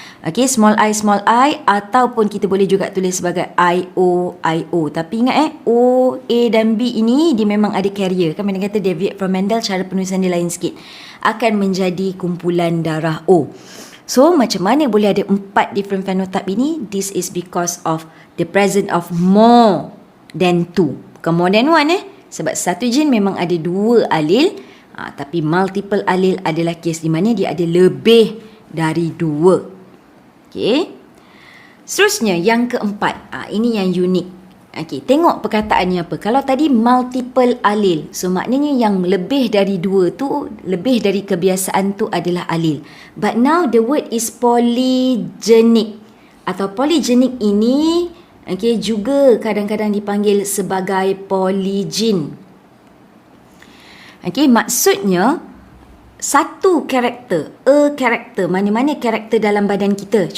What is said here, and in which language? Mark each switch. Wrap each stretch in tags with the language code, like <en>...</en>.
<ms>Okay, small I, ataupun kita boleh juga tulis sebagai IO. Tapi ingat O, A dan B ini dia memang ada carrier. Kan Madam kata</ms> <en>deviate from Mendel,</en> <ms>cara penulisan dia lain sikit. Akan menjadi kumpulan darah O. So, macam mana boleh ada 4</ms> <en>different phenotype</en> <ms>ini?</ms> <en>This is because of the presence of more than 2.</en> <ms>Bukan</ms> <en>more than 1</en> <ms>Sebab satu gen memang ada 2 alil. Tapi multiple alil adalah kes di mana dia ada lebih dari 2. Okay. Seterusnya yang keempat. Ini yang unik. Okay, tengok perkataannya apa. Kalau tadi multiple alil, so maknanya yang lebih dari 2 tu, lebih dari kebiasaan tu adalah alil.</ms> <en>But now the word is polygenic.</en> <ms>Atau polygenic ini juga kadang-kadang dipanggil sebagai polygene. Okay, maksudnya satu karakter, karakter, mana-mana karakter dalam badan kita.</ms>